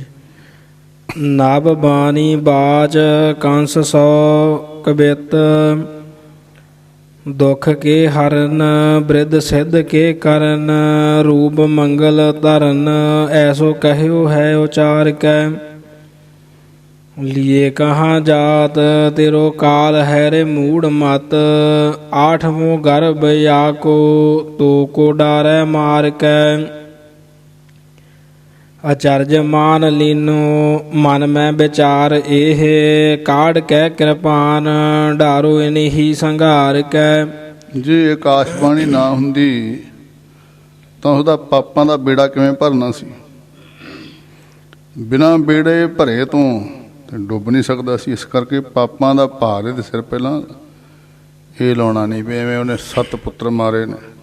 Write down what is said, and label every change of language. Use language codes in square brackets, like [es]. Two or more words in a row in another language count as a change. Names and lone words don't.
[bra] नभ बाणी बाच कंस सो कबित, दुख के हरन ब्रिध सिद्ध के करन, रूप मंगल धरन ऐसो कहियो है उचार कै। लिए कहाँ जात तेरो काल है रे मूड मत, आठवों गर्भ या को डारे मार कै। अचरज मान लीनो मन में विचार एह, काढ़ कै कृपान डारो इन्ही संघार कै। [pa] ਜੇ ਆਕਾਸ਼ਬਾਣੀ ਨਾ ਹੁੰਦੀ ਤਾਂ ਉਹਦਾ ਪਾਪਾਂ ਦਾ ਬੇੜਾ ਕਿਵੇਂ ਭਰਨਾ ਸੀ? ਬਿਨਾਂ ਬੇੜੇ ਭਰੇ ਤੋਂ ਤੇ ਡੁੱਬ ਨਹੀਂ ਸਕਦਾ ਸੀ। ਇਸ ਕਰਕੇ ਪਾਪਾਂ ਦਾ ਭਾਰ ਇਹਦੇ ਸਿਰ ਪਹਿਲਾਂ ਇਹ ਲਾਉਣਾ ਨਹੀਂ ਵੀ ਐਵੇਂ ਉਹਨੇ 7 ਪੁੱਤਰ ਮਾਰੇ ਨੇ।